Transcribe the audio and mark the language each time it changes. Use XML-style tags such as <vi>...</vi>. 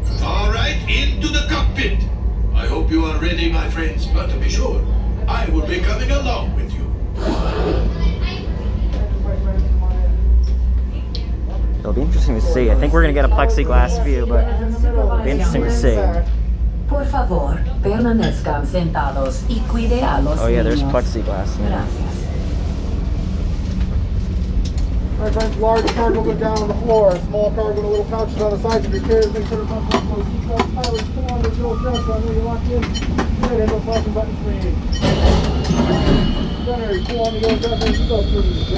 <en>All right, into the cockpit. I hope you are ready, my friends, but to be sure, I will be coming along with you. It'll be interesting to see. I think we're gonna get a plexiglass view, but it'll be interesting to see.</en> <es>Por favor, permanezcan sentados y cuide a los</es> <en>Oh yeah, there's</en> <es>niños.</es> <en>plexiglass. Yeah.</en> <es>Gracias.</es> <en>Alright friends, large cargo go down on the floor. Small cargo and little couches on the sides of your chairs. Make sure to put those seatbelts, pilots, pull on those little straps. I know you're locked in. Good, and no flashing buttons for you. Gunnery, pull on the yellow straps and seatbelts for you.</en>